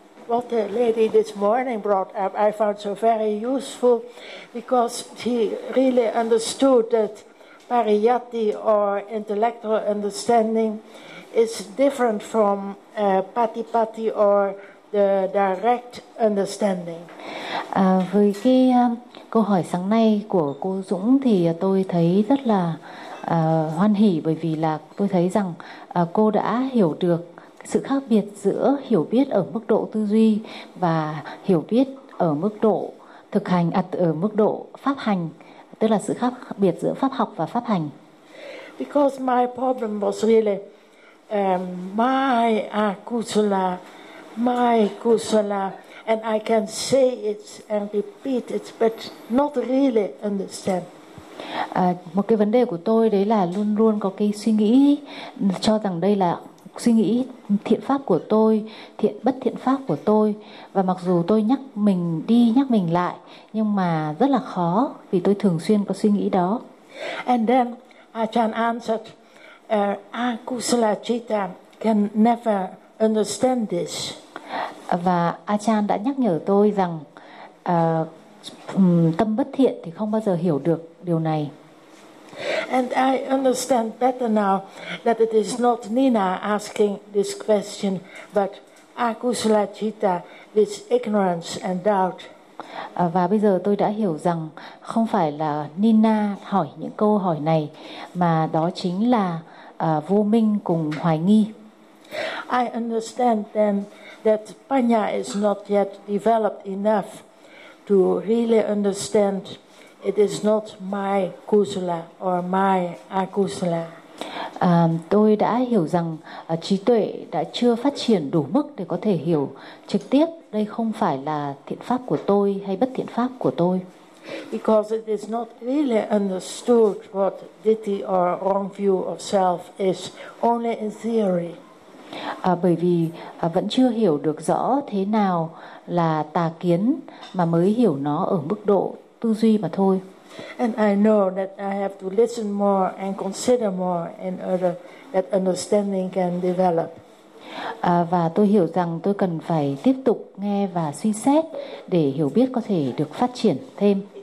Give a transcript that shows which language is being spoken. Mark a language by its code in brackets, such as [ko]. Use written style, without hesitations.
[en] What the lady this morning brought up, I found so very useful, because she really understood that pariyatti, or intellectual understanding, is different from patipati, or the direct understanding. [vi] Với cái câu hỏi sáng nay của cô Dũng thì tôi thấy rất là hoan hỉ, bởi vì là tôi thấy rằng cô đã hiểu được sự khác biệt giữa hiểu biết ở mức độ tư duy và hiểu biết ở mức độ thực hành, ở mức độ pháp hành, tức là sự khác biệt giữa pháp học và pháp hành. [en] Because my problem was really my kusala, and I can say it and repeat it, but not really understand. [vi] Một cái vấn đề của tôi đấy là luôn luôn có cái suy nghĩ cho rằng đây là suy nghĩ thiện pháp của tôi, thiện bất thiện pháp của tôi, và mặc dù tôi nhắc mình đi nhắc mình lại, nhưng mà rất là khó vì tôi thường xuyên có suy nghĩ đó. [en] And then Achan answered, akusala citta can never understand this. [vi] Và Achan đã nhắc nhở tôi rằng tâm bất thiện thì không bao giờ hiểu được điều này. [en] And I understand better now that it is not Nina asking this question, but akusala citta, this ignorance and doubt. [vi] Và bây giờ tôi đã hiểu rằng không phải là Nina hỏi những câu hỏi này, mà đó chính là vô minh cùng hoài nghi. [en] I understand then that panya is not yet developed enough to really understand. It is not my kusala or my akusala. [vi] Tôi đã hiểu rằng trí tuệ đã chưa phát triển đủ mức để có thể hiểu trực tiếp đây không phải là thiện pháp của tôi hay bất thiện pháp của tôi. [en] Because it is not really understood what ditti or wrong view of self is, only in theory. [vi] Bởi vì vẫn chưa hiểu được rõ thế nào là tà kiến, mà mới hiểu nó ở mức độ tư duy mà thôi. [en] And I know that I have to listen more and consider more in order that understanding can develop. [vi] Và tôi hiểu rằng tôi cần phải tiếp tục nghe và suy xét để hiểu biết có thể được phát triển thêm.